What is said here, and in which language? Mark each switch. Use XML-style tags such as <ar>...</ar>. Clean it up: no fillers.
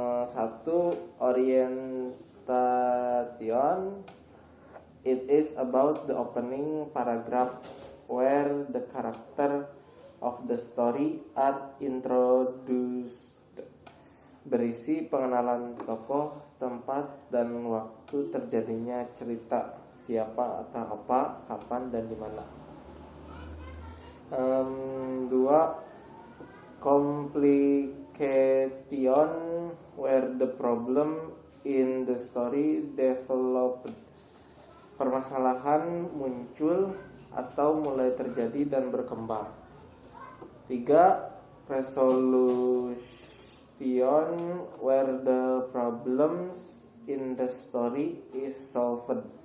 <id>Satu, orientation.</id> <en>It is about the opening paragraph where the character of the story are introduced.</en> <id>berisi pengenalan tokoh, tempat, dan waktu terjadinya cerita, siapa atau apa, kapan, dan di mana. 2.</id> <en>Complication, where the problem in the story developed.</en> <id>Permasalahan muncul atau mulai terjadi dan berkembang. 3.</id> <en>Resolution, where the problems in the story is solved.</en>